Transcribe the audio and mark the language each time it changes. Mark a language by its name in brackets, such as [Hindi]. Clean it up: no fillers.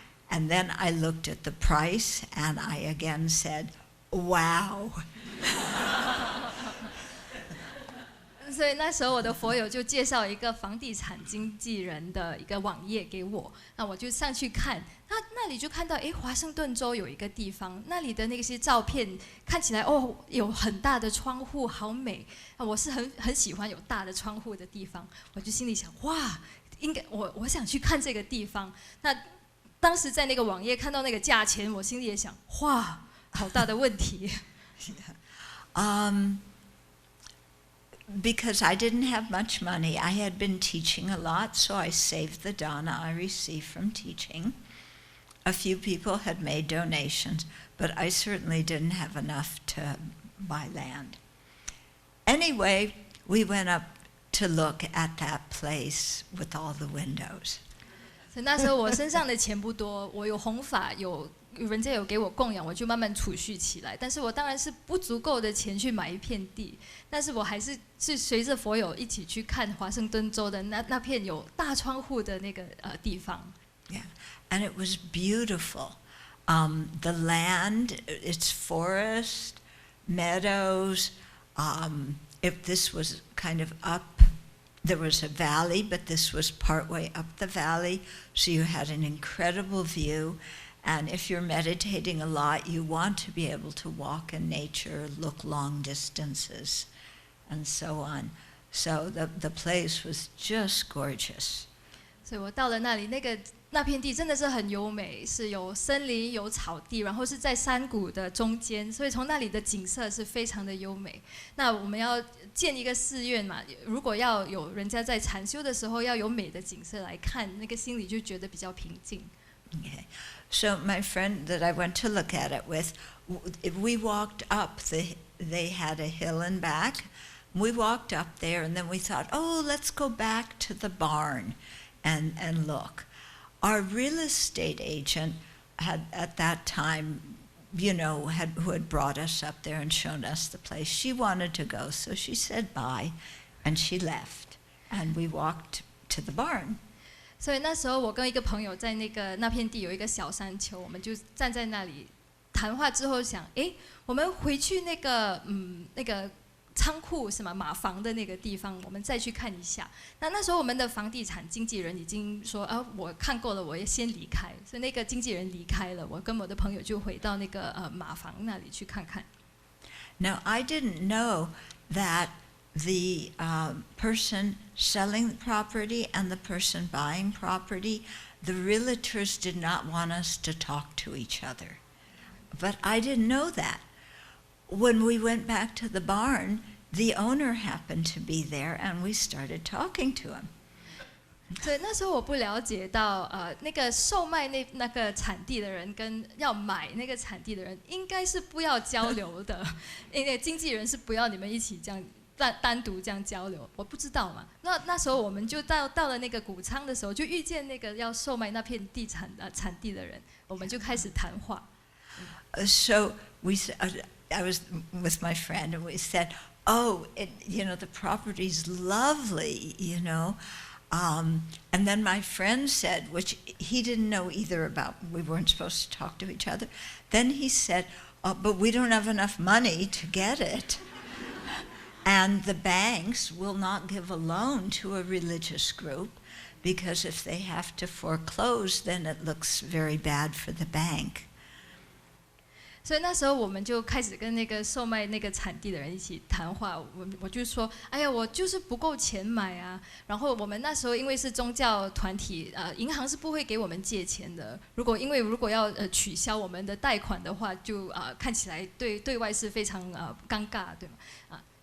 [English] And then I looked at the price, and I again said, wow. [Chinese] 所以那时候我的佛友就介绍一个房地产经纪人的一个网页给我，那我就上去看，那里就看到，华盛顿州有一个地方，那里的那些照片看起来有很大的窗户，好美。我是很喜欢有大的窗户的地方，我就心里想，哇，应该我想去看这个地方。那当时在那个网页看到那个价钱，我心里也想，哇，好大的问题。 [English] Because I didn't have much money, I had been teaching a lot, so I saved the dana I received from teaching. A few people had made donations, but I certainly didn't have enough to buy land. Anyway, we went up to look at that place with all the windows. [Chinese] 所以那时候我身上的钱不多，我有弘法，人家有给我供养，我就慢慢储蓄起来。但是我当然是不足够的钱去买一片地，但是我还是随着佛友一起去看华盛顿州的那片有大窗户的那个地方。 [English] Yeah, and it was beautiful. The land, its forest, meadows. If this was kind of up, there was a valley, but this was partway up the valley, so you had an incredible view. And if you're meditating a lot, you want to be able to walk in nature, look long distances, and so on. So the place was just gorgeous. [Chinese] 所以我到了那里，那片地真的是很优美，是有森林、有草地，然后是在山谷的中间，所以从那里的景色是非常的优美。那我们要建一个寺院嘛，如果要有人家在禅修的时候要有美的景色来看，那个心里就觉得比较平静。 [English] Okay. So my friend that I went to look at it with, we walked up. They had a hill and back, We walked up there, and then we thought, oh, let's go back to the barn and look. Our real estate agent had, at that time, who had brought us up there and shown us the place, she wanted to go, so she said bye, and she left, and we walked to the barn. [Chinese] 所以那时候我跟一个朋友在那片地有一个小山丘，我们就站在那里谈话之后想，我们回去那个仓库是吗？马房的那个地方，我们再去看一下。那时候我们的房地产经纪人已经说我看够了，我也先离开。所以那个经纪人离开了，我跟我的朋友就回到那个马房那里去看看。 [English] Now I didn't know that the person selling the property and the person buying property, the realtors did not want us to talk to each other. But I didn't know that. When we went back to the barn, the owner happened to be there, and we started talking to him. [Chinese] 所以那时候我不了解到，那个售卖那个产地的人跟要买那个产地的人应该是不要交流的，因为经纪人是不要你们一起这样单独这样交流。我不知道嘛。那时候我们就到了那个谷仓的时候，就遇见那个要售卖那片地产产地的人，我们就开始谈话。 [English] So I was with my friend, and we said, oh, the property's lovely, And then my friend said, which he didn't know either about, we weren't supposed to talk to each other. Then he said, but we don't have enough money to get it. And the banks will not give a loan to a religious group, because if they have to foreclose, then it looks very bad for the bank. [Chinese] 所以那时候我们就开始跟那个售卖那个产地的人一起谈话，我就说，哎呀，我就是不够钱买啊。然后我们那时候因为是宗教团体，银行是不会给我们借钱的。如果要取消我们的贷款的话，就看起来对外是非常尴尬，对吗？